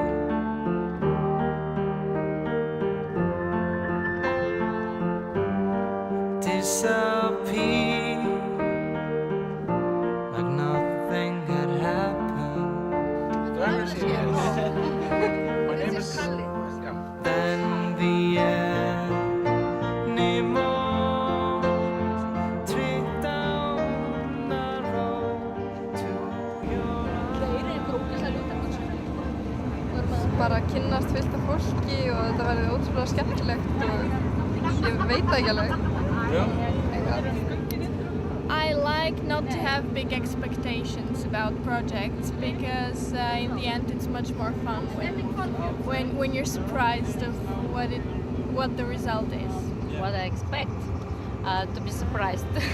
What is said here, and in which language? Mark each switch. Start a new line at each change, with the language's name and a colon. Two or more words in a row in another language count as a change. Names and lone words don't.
English: disappear like nothing had happened. My name is Then the animals trip down the road to your
Icelandic: Bara að kynnast fullt af fólki og þetta verði ótrúlega skemmtilegt og ég veit það ekki alveg.
English: I like not to have big expectations about projects because in the end it's much more fun when you're surprised of what the result is. What I expect, to be surprised.